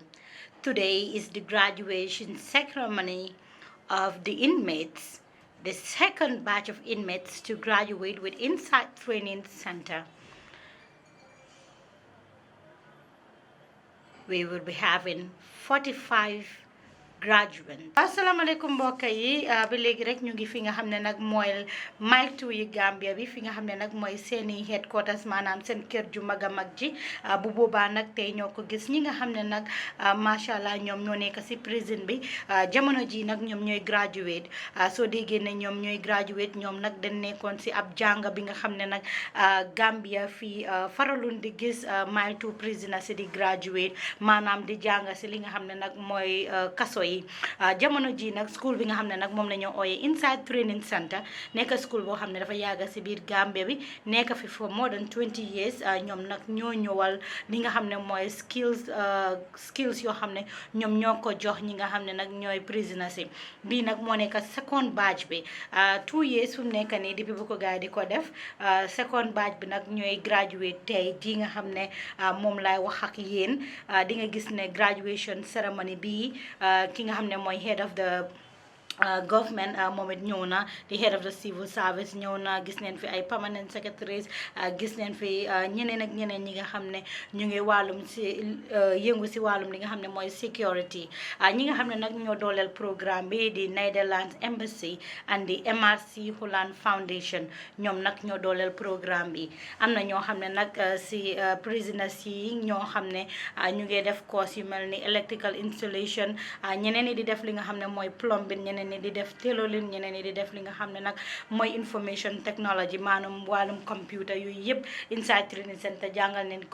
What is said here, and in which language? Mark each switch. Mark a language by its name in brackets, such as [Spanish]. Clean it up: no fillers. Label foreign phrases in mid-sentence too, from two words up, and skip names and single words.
[English] Today is the graduation ceremony of the inmates, the second batch of inmates to graduate with Inside Training Center. We will be having 45 graduates. [Wolof] Assalamualaikum mbokk yi ba léegi rek ñu ngi fi nga xam ne nag mooy mile 2 yi Gambia bi fi nga xam ne nag mooy seeni headquarters maanaam seen kër ju mag a mag ji bu boobaa nag tey ñoo ko gis ñi nga xam ne nag [Arabic] ما شاء الله [Wolof] ñoom ñoo nekk si prison bi jamono ji nag ñoom ñooy graduate soo déggee ne ñoom ñooy graduate ñoom nag dañ nekkoon si ab jàng bi nga xam ne nag Gambia fii faralun di gis mile 2 prisoners si di graduate maanaam di jàng si li nga xam ne nag mooy kaso yi jamono ji nag school bi nga xam ne nag moom la ñu ooyee Inside Training Center nekk school boo xam ne dafa yàgga si biir Gambia bi nekk fi [English] for more than 20 years [Wolof] ñoom nag ñoo ñëwal li nga xam ne mooy skills yoo xam ne ñoom ñoo ko jox ñi nga xam ne nag ñooy prisoners yi bii nag moo nekk [English] second batch [Wolof] bi 2 years fu mu nekk nii depuis bu ko gars yi di ko def [English] second batch [Wolof] bi nag ñooy graduate tey ji nga xam ne moom laay wax ak yéen di nga gis ne [English] graduation ceremony [Wolof] bii ki nga xam ne mooy [English] head of the government [Wolof] moom it ñëw na di [English] head of the civil service [Wolof] ñëw na gis neen fi ay [English] permanent secretaries [Wolof] gis neen fi ñeneen ak ñeneen ñi nga xam ne ñu ngi wàllum si yëngu si wàllum li nga xam ne mooy security ñi nga xam ne nag ñoo dooleel programme bi di Netherlands Embassy and the MRC Holland Foundation ñoom nag ñoo dooleel programme bi am na ñoo xam ne nag si prisoners yi ñoo xam ne ñu ngi def course yu mel ni [English] electrical installation [Wolof] ñeneen ñi di def li nga xam ne mooy plumbing ñeneen ñi di def tailoring ñeneen ñi di def li nga xam ne nag mooy [English] information technology [Wolof] maanaam wàllum computer yooyu yëpp Inside Training Center jàngal neen